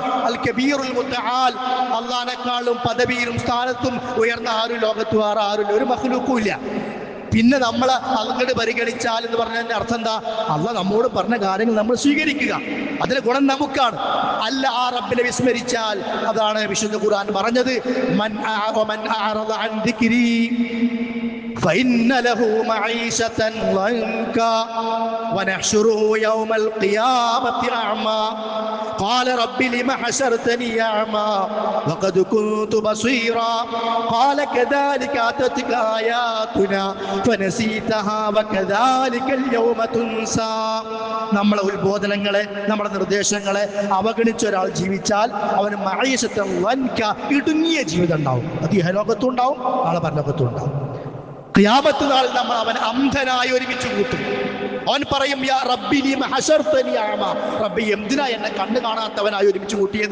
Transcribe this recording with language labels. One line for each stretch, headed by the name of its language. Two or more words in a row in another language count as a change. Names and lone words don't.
Arabic: الكبير المتعال,
Malayalam: അള്ളാഹിനെക്കാളും പദവിയിലും സ്ഥാനത്തും ഉയർന്ന ആരും ലോകത്ത് വേറെ ആരും ഒരു മഖ്ലൂക്കും ഇല്ല. പിന്നെ നമ്മൾ അങ്ങോട്ട് പരിഗണിച്ചാൽ എന്ന് പറഞ്ഞതിൻ്റെ അർത്ഥം എന്താ? അള്ളാഹ് നമ്മോട് പറഞ്ഞ കാര്യങ്ങൾ നമ്മൾ സ്വീകരിക്കുക, അതിന് ഗുണം നമുക്കാണ്. അല്ല, ആ റബ്ബിനെ വിസ്മരിച്ചാൽ, അതാണ് വിശുദ്ധ ഖുർആൻ പറഞ്ഞത്,
Arabic: من أعرض عن ذكري فإن له معيشة ضنكا ونحشره يوم القيامة أعمى قال رب لم حشرتني أعمى وقد كنت بصيرا قال كذلك أتتك آياتنا فنسيتها وكذلك اليوم تنسى.
Malayalam: നമ്മളെ ഉത്ബോധനങ്ങളെ, നമ്മുടെ നിർദ്ദേശങ്ങളെ അവഗണിച്ച ഒരാൾ ജീവിച്ചാൽ അവന്
Arabic: معيشة ضنكا,
Malayalam: ഇടുങ്ങിയ ജീവിതം ഉണ്ടാവും. അത് ഇഹലോകത്തും ഉണ്ടാവും, നാളെ പരലോകത്തും ഉണ്ടാവും. ഖിയാമത്ത് നാളിൽ നമ്മൾ അവൻ അന്ധനായി ഒരുമിച്ച് കൂട്ടും. അവൻ പറയും,
Arabic: يا ربي لم حشرتني أعمى,
Malayalam: റബ്ബി എന്തിനാ എന്നെ കണ്ണ് കാണാത്തവനായി ഒരുമിച്ച് കൂട്ടിയത്?